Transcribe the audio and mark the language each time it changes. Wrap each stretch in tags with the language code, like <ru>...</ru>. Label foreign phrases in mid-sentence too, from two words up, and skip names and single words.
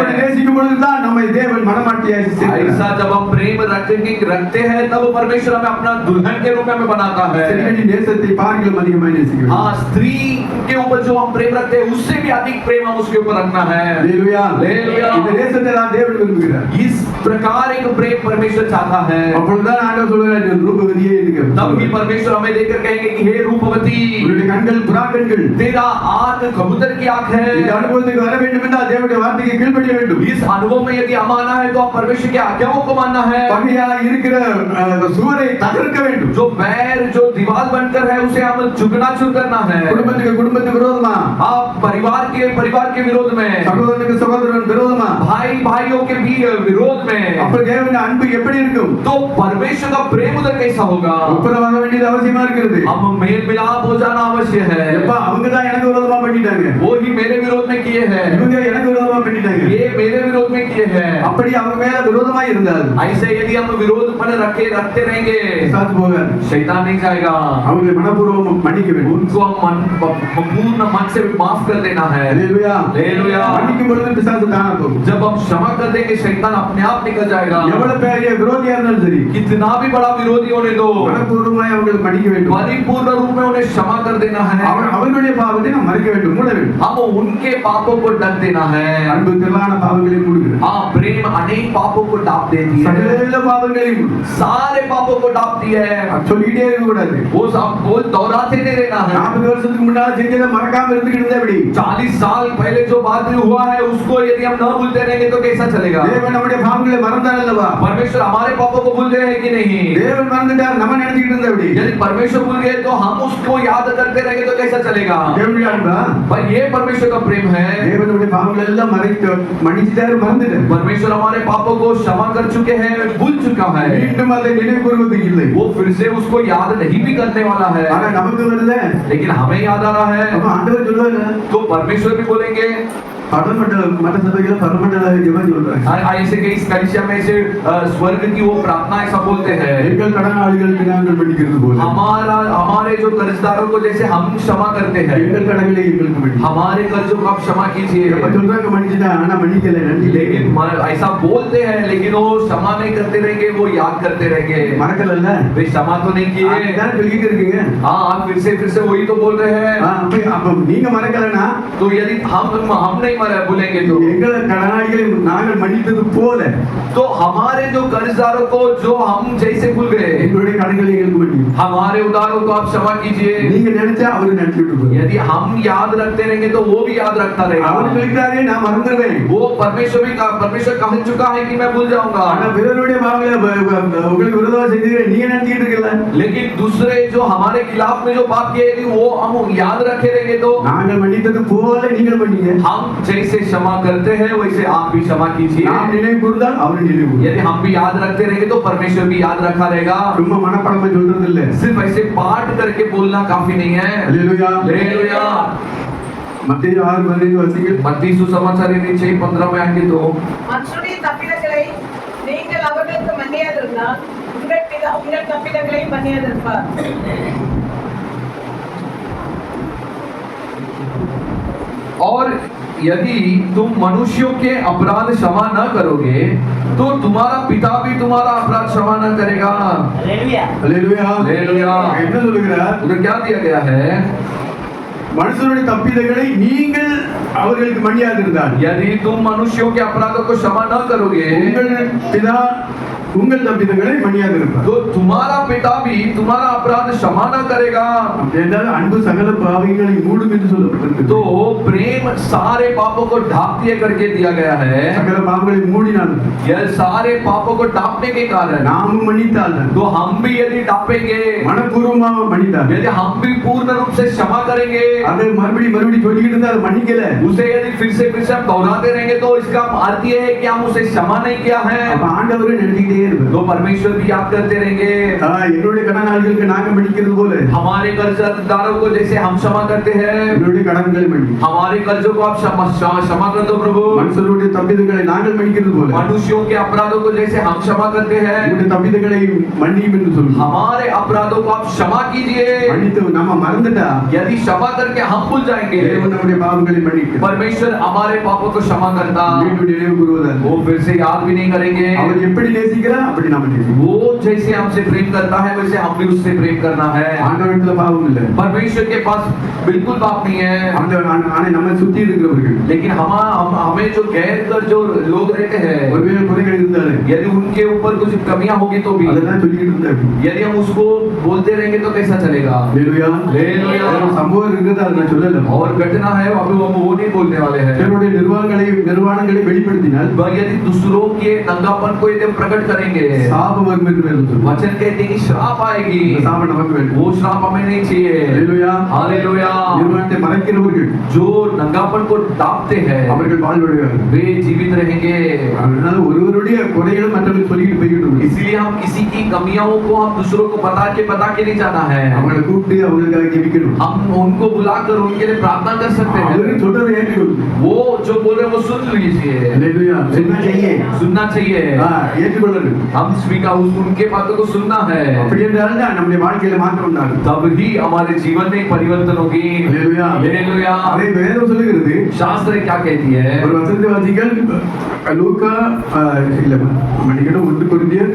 <ta>அப்படி நேசிக்கும் பொழுதுதான் நம்மை தேவன் மனமாட்டியாய் செய்கிறார்.</ta> <hi>ऐसा जब हम प्रेम रखते हैं तब परमेश्वर हमें अपना दुल्हन के रूप में हमें बनाता है.</hi> <ta>ஸ்திரீகளின் நேசத்தை பார்க்கிலும் அதிகமாய் நேசிக்க வேண்டும்.</ta> <hi>हाँ, स्त्री के ऊपर जो हम प्रेम रखते हैं उससे भी अधिक प्रेम हम उसके ऊपर रखना है.</hi> <ta>ஹல்லேலூயா. ஹல்லேலூயா. இந்த நேசத்தை தான் தேவன் விரும்புகிறார்.</ta> <hi>इस प्रकार एक प्रेम परमेश्वर चाहता है.</hi> <ta>அப்பொழுதுதான் ஆண்டவர் சொல்கிறார், ரூபவதியே இருக்கிற</ta> <hi>तब भी परमेश्वर हमें देखकर कहेंगे कि हे रूपवती,</hi> <ta>உன்னுடைய கண்கள் புறா கண்கள்.</ta> <hi>तेरा आंख कबूतर की आंख है.</hi> <ta>இந்த அனுபவத்துக்கு வர வேண்டும் என்றால் தேவனுடைய வார்த்தைக்கு கீழ்ப்படிய வேண்டும்.</ta> <hi>इस अनुभव में यदि हम आना है तो आप परमेश्वर की आज्ञाओं को मानना है.</hi> <ta>பகையாய் இருக்கிற சுவரை தகர்க்க வேண்டும்.</ta> <hi>जो बैर, जो दीवार बनकर है उसे हम चुकना चूर करना है.</hi> <ta>குடும்பத்துக்கு விரோதமா,</ta> <hi>आप परिवार के विरोध में,</hi> <ta>சகோதரனுக்கு சகோதரன் விரோதமா,</ta> <hi>भाई भाइयों के भी विरोध में,</hi> <ta>அப்ப தேவனுடைய அன்பு எப்படி இருக்கும்?</ta> <hi>तो परमेश्वर का प्रेम उधर कैसा होगा?</hi> <ta>ஒப்புரவாக வேண்டியது அவசியமா இருக்கிறது.</ta> <hi>हम मेल मिलाप हो जाना अवश्य है.</hi> <ta>எப்ப அவங்க தான் எனக்கு விரோதமா பண்ணிட்டாங்க,</ta> <hi>वो ही मेरे विरोध में किए हैं,</hi> <ta>இவங்க எனக்கு விரோதமா பண்ணிட்டாங்க,</ta> <hi>ये मेरे विरोध में किए हैं.</hi> <ta>அப்படி அவங்க மேல விரோதமா இருந்தால்</ta> <hi>ऐसे यदि हम विरोध मन रखते रहेंगे,</hi> <ta>சாத்து போகாது.</ta> <hi>शैतान नहीं जाएगा.</hi> <ta>அவங்களை மனப்பூர்வம் மன்னிக்க வேண்டும்.</ta> <hi>उनको हम पूर्ण मन से माफ कर देना है.</hi> <ta>ஹல்லேலூயா. ஹல்லேலூயா. மன்னிக்கும் பொழுது பிசாசு தானா போகும்.</ta> <hi>जब हम क्षमा कर देंगे शैतान अपने आप निकल जाएगा.</hi> <ta>எவ்வளவு பெரிய விரோதியா இருந்தாலும் சரி,</ta> <hi>कितना भी बड़ा विरोधी होने दो,</hi> <ta>மனப்பூர்வமாய் அவங்களுக்கு மன்னிக்க வேண்டும்.</ta> <hi>परिपूर्ण रूप में उन्हें क्षमा कर देना है.</hi> <ta>அவர்களுடைய பாவத்தை நாம் மறைக்க வேண்டும், மூட வேண்டும்.</ta> <hi>हम उनके पापों को ढक देना है.</hi> <ta>அன்பு திரளான பாவங்களை மூடுகிறது.</ta> <hi>हाँ, प्रेम अनेक पापों को ढाप देती है.</hi> <ta>சகல பாவங்களையும் மூடும்.</ta> <hi>सारे पापों को ढापती है.</hi> <ta>சொல்லிட்டே இருக்க கூடாது.</ta> <hi>वो दोहराते नहीं रहना है.</hi> <ta>40 வருஷத்துக்கு முன்னால செஞ்சதை மறக்காம இருந்துக்கிட்டு இருந்தா எப்படி?</ta> <hi>40 साल पहले जो बात हुआ है उसको यदि हम न भूलते रहेंगे तो कैसा चलेगा?</hi> <ta>தேவன் நம்முடைய பாவங்களை மறந்தார் அல்லவா?</ta> <hi>परमेश्वर हमारे पापों को भूल गए हैं कि नहीं?</hi> <ta>தேவன் மறந்துட்டார், நம்ம நினைச்சிட்டு இருந்தா எப்படி?</ta> <hi>यदि परमेश्वर भूल गए तो हम उसको याद करते रहेंगे तो कैसा चलेगा?</hi> <ta>தேவனுடைய அன்பா?</ta> <hi>पर ये परमेश्वर का प्रेम है.</hi> <ta>தேவன் நம்முடைய பாவங்களை எல்லாம் மன்னிச்சிட்டாரு, மறந்துட்டார்.</ta> <hi>परमेश्वर हमारे पापों को क्षमा कर चुके हैं, भूल चुका है.</hi> <ta>மீண்டும் அதை நினைவு கூறுவதற்கு இல்லை.</ta> <hi>वो फिर से उसको याद नहीं भी करने वाला है.</hi> <ta>ஆனா நமக்கு வருது.</ta> <hi>लेकिन हमें याद आ रहा है.</hi> <ta>அப்ப ஆண்டவர் சொல்லுவாரு,</ta> <hi>तो परमेश्वर भी बोलेंगे.</hi> <ta>பரமண்டல மற்ற சபையில பரமண்டல ஜெபம் சொல்றாங்க.</ta> <hi>ऐसे कई कलीसिया में से स्वर्ग की वो प्रार्थना ऐसा बोलते हैं,</hi> <ta>எங்கள் கடனாளிகளுக்கு நாங்கள் மன்னிக்கிறது போல</ta> <hi>हमारे जो कर्जदारों को जैसे हम क्षमा करते हैं,</hi> <ta>எங்கள் கடன்களை எங்களுக்கு மன்னியும்.</ta> <hi>हमारे कर्जों को आप क्षमा कीजिए.</hi> <ta>அப்ப சொல்றாங்க மன்னிச்சிட்டா, ஆனா மன்னிக்கல, நன்றி.</ta> <hi>लेकिन ऐसा बोलते हैं लेकिन वो क्षमा नहीं करते रहेंगे, वो याद करते रहेंगे.</hi> <ta>மறக்கலல்ல?</ta> <hi>वे क्षमा तो नहीं किए.</hi> <ta>அதான் சொல்லிட்டு இருக்கீங்க.</ta> <hi>हाँ, आप फिर से वही तो बोल रहे हैं.</hi> <ta>அப்ப நீங்க மறக்கலனா,</ta> <hi>तो यदि हम नहीं भूलेंगे तो</hi> <ta>எங்கள் கடனாளிகளை நாங்கள் மன்னித்தது போல</ta> <hi>तो हमारे जो कर्जदारों को जो हम जैसे भूल गए,</hi> <ta>எங்களுடைய கடன்களை எங்களுக்கு மன்னியும்.</ta> <hi>हमारे उधारों को आप क्षमा कीजिए.</hi> <ta>நீங்க நினைச்சா அவரு நினைச்சு விட்டு</ta> <hi>यदि हम याद रखते रहेंगे तो वो भी याद रखता</hi> <ta>அவர்</ta> <hi>रहेगा.</hi> <ta>சொல்லிட்டாரே நான் மறந்துடுவேன்.</ta> <hi>वो परमेश्वर कह चुका है कि मैं भूल जाऊंगा.</hi> <ta>ஆனா பிறருடைய பாவங்களை உங்களுக்கு விரோதமா செஞ்சீங்க, நீங்க நினைச்சிட்டு இருக்கல.</ta> <hi>लेकिन दूसरे जो हमारे खिलाफ में जो पाप किए यदि वो हम याद रखे रहेंगे तो</hi> <ta>நாங்கள் மன்னித்தது போல நீங்கள் மன்னிங்க.</ta> <hi>हम जैसे क्षमा करते हैं वैसे आप भी क्षमा कीजिए.</hi> <ta>நாம் நினைவு கூர்ந்தால் அவர் நினைவு கூர்ந்தார்.</ta> <hi>यदि हम भी याद रखते रहेंगे तो परमेश्वर भी याद रखा रहेगा.</hi> <ta>சும்மா மனப்பாடமா சொல்றது இல்ல.</ta> <hi>सिर्फ ऐसे पाठ करके बोलना काफी नहीं है.</hi> <ta>ஹல்லேலூயா.</ta> <hi>हालेलुया.</hi> <ta>மத்தேயு 6:15 வாசிங்க.</ta> <hi>मत्ती सुसमाचार 6:15 में आगे तो</hi> <ta>மற்றவருடைய தப்பிதங்களை நீங்கள் அவர்களுக்கு மன்னியாதிருந்தால் உங்கள் பிதா உங்கள் தப்பிதங்களை மன்னியாதிருப்பார்.</ta> <hi>और यदि तुम मनुष्यों के अपराध क्षमा न करोगे तो तुम्हारा पिता भी तुम्हारा अपराध क्षमा न करेगा.</hi> <ta>ஹல்லேலூயா.</ta> <hi>हालेलुया.</hi> <ta>என்ன சொல்லுகிறார்?</ta> <hi>उधर क्या दिया गया है?</hi> <ta>மனுஷனுடைய தப்பிதங்களை நீங்கள் அவர்களுக்கு மன்னியாதிருந்தால்</ta> <hi>यदि तुम मनुष्यों के अपराधों को क्षमा न करोगे</hi> <ta>உங்கள் பிதா உங்கள் தப்பிதங்களை மன்னியாதிருப்பார்.</ta> <hi>तो तुम्हारा पिता भी तुम्हारा अपराध क्षमा न करेगा.</hi> <ta>என்றால் அன்பு சகல பாவங்களை மூடும் என்று சொல்லப்பட்டிருக்கிறது.</ta> <hi>तो प्रेम सारे पापों को ढाप दिए करके दिया गया है.</hi> <ta>சகல பாவங்களை மூடினால்</ta> <hi>यह सारे पापों को ढापने के कारण</hi> <ta>நாமும் மன்னித்தால்</ta> <hi>तो हम भी यदि ढापेंगे,</hi> <ta>மனப்பூர்வமாக மன்னித்தால்</ta> <hi>यदि हम भी पूर्ण रूप से क्षमा करेंगे,</hi> <ta>அதை மறுபடியும் சொல்லிக்கிட்டு இருந்தா அதை மன்னிக்கல.</ta> <hi>उसे यदि फिर से हम दोहराते रहेंगे तो इसका अर्थ ये है कि हम उसे क्षमा नहीं किया है.</hi> <ta>அப்ப ஆண்டவரே நினைச்சிட்டே இருப்பார்.</ta> <hi>तो परमेश्वर भी याद करते रहेंगे।</hi> <ta>என்னுடைய கடனாளிகளுக்கு நாங்க மன்னிக்கிறது போல</ta> <hi>हमारे कर्जदारों को जैसे हम क्षमा करते हैं,</hi> <ta>என்னுடைய கடன்களை மன்னி.</ta> <hi>हमारे कर्जों को आप क्षमा कर दो प्रभु।</hi> <ta>மனுஷருடைய தப்பிதங்களை நாங்கள் மன்னிக்கிறது போல</ta> <hi>मनुष्यों के अपराधों को जैसे हम क्षमा करते हैं,</hi> <ta>உங்களுடைய தப்பிதங்களை மன்னியும் என்று சொல்லுவோம்.</ta> <hi>हमारे अपराधों को आप क्षमा कीजिए।</hi> <ta>மன்னித்து நம்ம மறந்துட்டா</ta> <hi>यदि क्षमा करके हम भूल जाएंगे,</hi> <ta>தேவன் நம்முடைய பாவங்களை மன்னிக்கிறார்.</ta> <hi>परमेश्वर हमारे पापों को क्षमा करता,</hi> <ta>மீண்டும் நினைவு கூறுவதால்</ta> <hi>वो फिर से याद भी नहीं करेंगे।</hi> <ta>அவர் எப்படி நேசிக்கிறார் அப்படி நாம நேசிக்கணும்.</ta> <hi>वो जैसे हमसे प्रेम करता है वैसे हम भी उससे प्रेम करना है।</hi> <ta>ஆண்டவரிடத்துல பாவம் இல்லை.</ta> <hi>परमेश्वर के पास बिल्कुल पाप नहीं है,</hi> <ta>ஆனா நம்ம சுத்தி இருக்கிறவர்கள்</ta> <hi>लेकिन हमें जो गैर कर जो लोग रहते हैं,</hi> <ta>ஒருவேளை குறைகள் இருந்தாலே</ta> <hi>यदि उनके ऊपर कुछ कमियां होगी तो भी,</hi> <ta>அதெல்லாம் சொல்லிக்கிட்டு இருந்தாரு.</ta> <hi>यदि हम उसको बोलते रहेंगे तो कैसा चलेगा।</hi> <ta>ஹalleluya. ஹalleluya. ஒரு சம்பவம் இருக்குது அதை நான் சொல்லல.</ta> <hi>और घटना है अभी हम वो नहीं बोलने वाले हैं।</hi> <ta>தேவனுடைய நிர்வாணங்களை வெளிப்படுத்தினால்</ta> <hi>यदि दूसरों के नंगापन को यदि हम प्रकट करेंगे,</hi> <ta>சாபம் வரும் என்று வேதம் சொல்லுது.</ta> <hi>वचन कहते हैं कि श्राप आएगी,</hi> <ta>இந்த சாபம் நமக்கு வேண்டும்.</ta> <hi>वो श्राप हमें नहीं चाहिए।</hi> <ta>ஹalleluya.</ta> <hi>हालेलुया।</hi> <ta>நிர்வாணத்தை மறைக்கிறவர்கள்</ta> <hi>जो नंगापन को दापते हैं</hi> <ta>அவர்கள் வாழ்வடைவார்கள்.</ta> <hi>वे जीवित रहेंगे।</hi> <ta>அதனால ஒருவருடைய குறைகளும் மற்றவர்களுக்கு சொல்லிட்டு போய்கிட்டு இருக்கு.</ta> <hi>इसलिए हम किसी की कमियों को हम दूसरों को बता के नहीं जाना है,</hi> <ta>அவங்களை கூப்பிட்டு அவங்களுக்காக ஜெபிக்கணும்.</ta> <hi>हम उनको बुलाकर उनके लिए प्रार्थना कर सकते हैं।</hi> <ta>அவரு சொல்றதை ஏற்றுக்கொள்ளணும்.</ta> <hi>वो जो बोल रहे हैं वो सुन लीजिए,</hi> <ta>ஹalleluya.</ta> <hi>सुनना चाहिए।</hi> <ta>ஏற்றுக்கொள்ளணும்.</ta> <hi>हम स्वीकार उनके बातों को सुनना है,</hi> <ta>அப்படி என்றால் தான் நம்முடைய வாழ்க்கையில மாற்றம் உண்டாகும்.</ta> <hi>तब ही हमारे जीवन में एक परिवर्तन होगी।</hi> <ta>ஹalleluya.</ta> <hi>हालेलुया।</hi> <ta>அதை வேதம் சொல்லுகிறது.</ta> <hi>शास्त्र क्या कहती है?</hi> <ta>ஒரு வசனத்தை வாசிங்கள். லூக்கா இல்ல மன்னிக்கணும் 1 கொரிந்தியர்</ta>